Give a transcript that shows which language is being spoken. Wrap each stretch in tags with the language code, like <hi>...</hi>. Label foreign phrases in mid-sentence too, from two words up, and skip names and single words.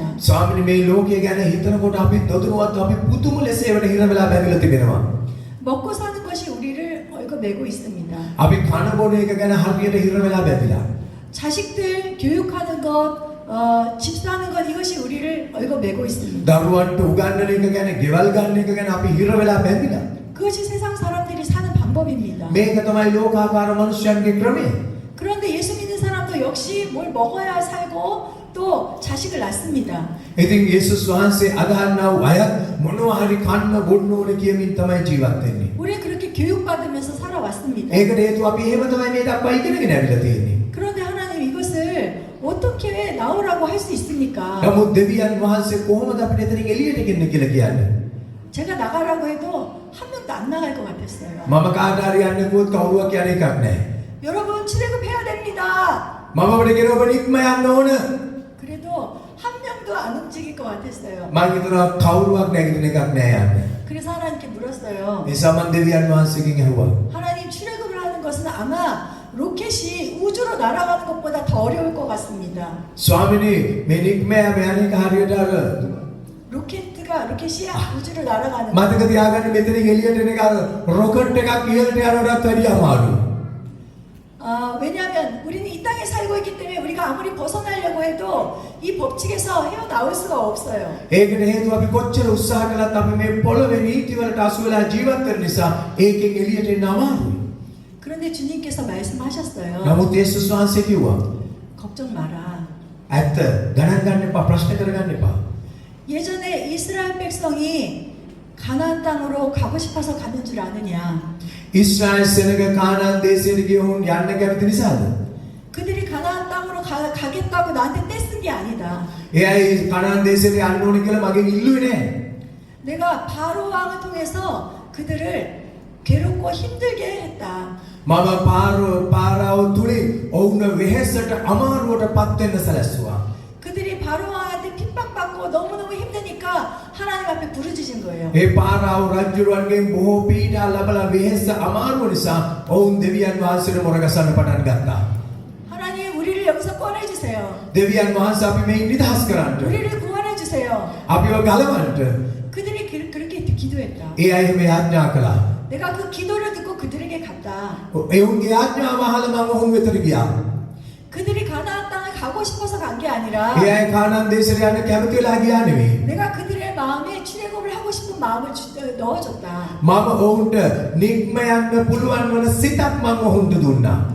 <si>ස්වාමිනේ මේ ලෝකය ගැන හිතනකොට අපි දොදුනුවත් අපි පුදුම ලෙස ඒවට හිර වෙලා බැඳලා තිබෙනවා.</si> <ko>먹고 사는 것이 우리를 얽어매고 있습니다.</ko> <si>අපි කන බොන එක ගැන හරියට හිර වෙලා බැඳලා.</si> <ko>자식들 교육하는 것, 집 사는 것 이것이 우리를 얽어매고 있습니다.</ko> <si>දරුවන්ට උගන්වන එක ගැන, ගෙවල් ගන්න එක ගැන අපි හිර වෙලා බැඳිලා.</si> <ko>그것이 세상 사람들이 사는 방법입니다.</ko> <si>මේක තමයි ලෝකාකාර මිනිස්යන්ගේ ක්‍රමය.</si> <ko>그런데 예수 믿는 사람도 역시 뭘 먹어야 살고 또 자식을 낳습니다.</ko> <si>ඉතින් යේසුස් වහන්සේ අදහන්නා වූ අය මොනවා හරි කන්න බොන්න ඕන කියමින් තමයි ජීවත් වෙන්නේ.</si> <ko>우리는 그렇게 교육받으면서 살아왔습니다.</ko> <si>ඒකට හේතුව අපි එහෙම තමයි මේ දක්වා ඉගෙනගෙන ඇවිල්ලා තියෙන්නේ.</si> <ko>그런데 하나님 이것을 어떻게 나오라고 할 수 있습니까?</ko> <si>නමුත් දෙවියන් වහන්සේ කොහොමද අපිට එතනින් එළියට ගෙන්න කියලා කියන්නේ?</si> <ko>제가 나가라고 해도 한 명도 안 나갈 것 같았어요.</ko> <si>මම කාට හරි යන්න කිව්වොත් කවුරුවක් යන එකක් නැහැ.</si> <ko>여러분 출애굽해야 됩니다.</ko> <si>මම ඔබට කියන ඔබ නික්ම යන්න ඕන.</si> <ko>그래도 한 명도 안 움직일 것 같았어요.</ko> <si>මම හිතනවා කවුරුවක් නැගිටින එකක් නැහැ යන්න.</si> <ko>그래서 하나님께 물었어요.</ko> <si>ඒ සමන් දෙවියන් වහන්සේගෙන් ඇහුවා.</si> <ko>하나님 출애굽을 하는 것은 아마 로켓이 우주로 날아가는 것보다 더 어려울 것 같습니다.</ko> <si>ස්වාමිනේ මේ නික්ම යෑම යන එක හරියට අර</si> <ko>로켓이 우주를 날아가는</ko> <si>මතක තියාගන්න මෙතනින් එළියට එන එක අර රොකට් එකක් ඉහළට යනකොටත් වැඩිය අමාරුයි.</si> <ko>왜냐하면 우리는 이 땅에 살고 있기 때문에 우리가 아무리 벗어나려고 해도 이 법칙에서 헤어나올 수가 없어요.</ko> <si>ඒකට හේතුව අපි කොච්චර උත්සාහ කළත් අපි මේ පොළවේ නීති වලට අසු වෙලා ජීවත් වෙන නිසා ඒකෙන් එළියට එන්න අමාරුයි.</si> <ko>그런데 주님께서 말씀하셨어요.</ko> <si>නමුත් යේසුස් වහන්සේ කිව්වා</si> <ko>걱정 마라.</ko> <si>ඇත්ත ගණන් ගන්න එපා ප්‍රශ්න කරගන්න එපා.</si> <ko>예전에 이스라엘 백성이 가나안 땅으로 가고 싶어서 가는 줄 아느냐?</ko> <si>이스라엘 සෙනග කානාන් දේශයට ගියවුන් යන්න කැමති නිසාද?</si> <ko>그들이 가나안 땅으로 가겠다고 나한테 떼쓴 게 아니다.</ko> <si>එයයි කානාන් දේශයට යන්න ඕනේ කියලා මගෙන් ඉල්ලුවේ නෑ.</si> <ko>내가 바로 왕을 통해서 그들을 괴롭고 힘들게 했다.</ko> <si>මම පාරාව තුලින් ඔවුන් වෙහෙසට අමාරුවට පත් වෙන්න සැලැස්සුවා.</si> <ko>그들이 바로 왕한테 핍박받고 너무너무 힘드니까 하나님 앞에 부르짖은 거예요.</ko> <si>ඒ පාරාව රජුරුවන්ගෙන් බොහෝ පීඩා ලබලා වෙහෙස අමාරුව නිසා ඔවුන් දෙවියන් වහන්සේට මොරගසන්න පටන් ගත්තා.</si> <ko>하나님 우리를 여기서 꺼내 주세요.</ko> <si>දෙවියන් වහන්සේ අපි මේ නිදහස් කරන්න.</si> <ko>우리를 구원해 주세요.</ko> <si>අපිව ගලවන්න.</si> <ko>그들이 그렇게 기도했다.</ko> <si>ඒ අය එහෙම යාඥා කළා.</si> <ko>내가 그 기도를 듣고 그들에게 갔다.</ko> <si>එවුන්ගේ යාඥාව අහලා මම ඔවුන් වෙතට ගියා.</si> <ko>그들이 가나안 땅을 가고 싶어서 간 게 아니라</ko> <si>ඒ අය කානාන් දේශයට යන්න කැමති වෙලා ගියා නෙවෙයි.</si> <ko>내가 그들의 마음에 출애굽을 하고 싶은 마음을 넣어줬다.</ko> <si>මම ඔවුන්ට නික්ම යන්න පුළුවන් වන සිතක් මම ඔවුන්ට දුන්නා.</si>